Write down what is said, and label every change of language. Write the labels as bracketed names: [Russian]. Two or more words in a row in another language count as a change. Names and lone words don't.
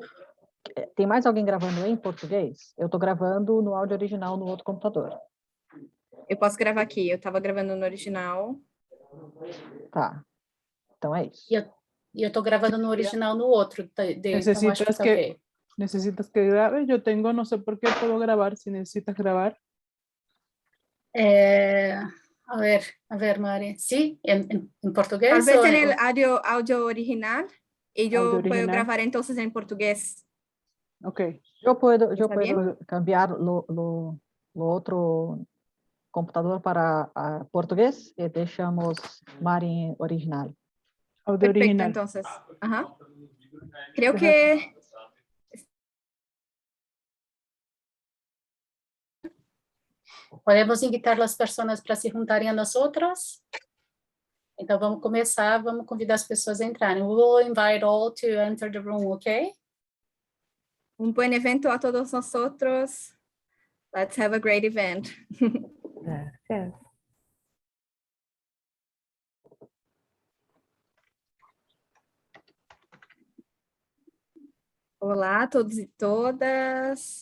[Portuguese] Tem mais alguém gravando em português? Eu estou gravando no áudio original no outro computador. Eu posso gravar aqui, eu estava gravando no original. Tá. Então é isso. E eu estou gravando no original no outro dele, então acho que tá ok. [Spanish] ¿Necesitas que grabe? Yo tengo, no sé por qué puedo grabar si necesitas grabar. A ver, Mari. ¿Sí? ¿En portugués? Tal vez o en el audio original y yo Audio puedo original. grabar entonces en portugués. Ok. [Portuguese] Eu puedo [Spanish] bien? [Portuguese] cambiar no outro computador para português e deixamos Mari em original. [Spanish] Audio Perfecto, original. entonces. Ajá. Creo que... [Portuguese] Podemos invitar as pessoas para se juntarem a nós outras? Então, vamos começar, vamos convidar as pessoas a entrarem. [English] We will invite all to enter the room, ok? [Spanish] Un buen evento a todos nosotros. [English] Let's have a great event. [Spanish] Gracias. [Portuguese] Olá a todos e todas.